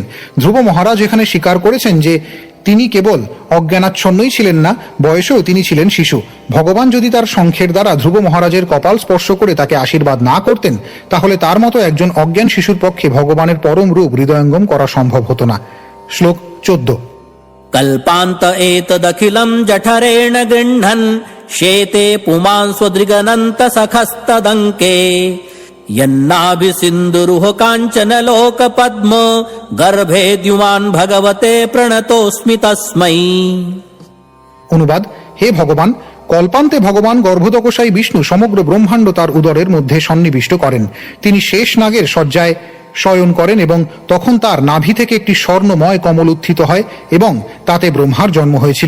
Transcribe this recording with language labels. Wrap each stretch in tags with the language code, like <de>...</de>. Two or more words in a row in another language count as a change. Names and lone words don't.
<bn>ধ্রুব মহারাজ এখানে স্বীকার করেছেন যে তিনি কেবল অজ্ঞানাচ্ছন্নই ছিলেন না, বয়সেও তিনি ছিলেন শিশু। ভগবান যদি তার শঙ্খের দ্বারা ধ্রুব মহারাজের কপাল স্পর্শ করে তাকে আশীর্বাদ না করতেন তাহলে তার মতো একজন অজ্ঞান শিশুর পক্ষে ভগবানের পরম রূপ হৃদয়ঙ্গম করা সম্ভব হতো না। শ্লোক 14।</bn> <sa>কল্পান্ত এতদখিলম জঠরেণ গৃহ্ণন शेते पुमान् स्वदृगनन्त सखस्तदङ्के यन्नाभि सिन्धुरुह काञ्चन लोक पद्म गर्भे द्युमान् भगवते प्रणतोऽस्मि तस्मै।</sa> <bn>অনুবাদ: হে ভগবান, কল্পান্তে ভগবান গর্ভদকশায়ী বিষ্ণু সমগ্র ব্রহ্মাণ্ড তার উদরের মধ্যে সন্নিবিষ্ট করেন। তিনি শেষ নাগের শয্যায় শয়ন করেন এবং তখন তার নাভি থেকে একটি স্বর্ণময় কমল উত্থিত হয় এবং তাতে ব্রহ্মার জন্ম হয়েছিল।</bn>